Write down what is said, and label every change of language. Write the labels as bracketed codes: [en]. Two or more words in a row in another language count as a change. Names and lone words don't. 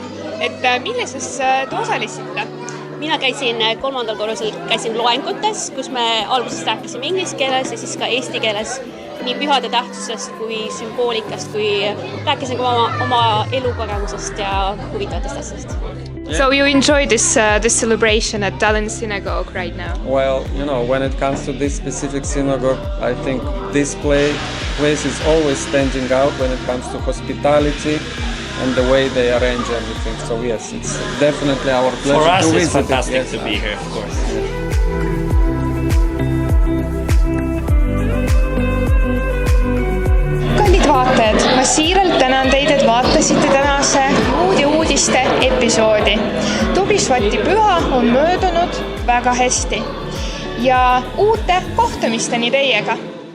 [et] Et millises te osalesite? Mina käisin 3. korrusel loengutes, kus me alguses rääkisime inglise keeles ja siis ka eesti keeles nii pühade tähtsusest kui sümboolikast, kui rääkisin ka oma elukogemusest ja huvitavatest asjast. [en] So you enjoy this celebration at Tallinn Synagogue right now? Well, when it comes to this specific synagogue, I think this place is always standing out when it comes to hospitality and the way they arrange everything. So yes, it's definitely our pleasure for us to visit. It's fantastic yes. To be here, of course. [et] Kallid vaatajad, ma siiralt tänan teid, et vaatasite tänase uudiste episoodi. Tubišvati püha on möödunud väga hästi ja uute kohtumisteni teiega.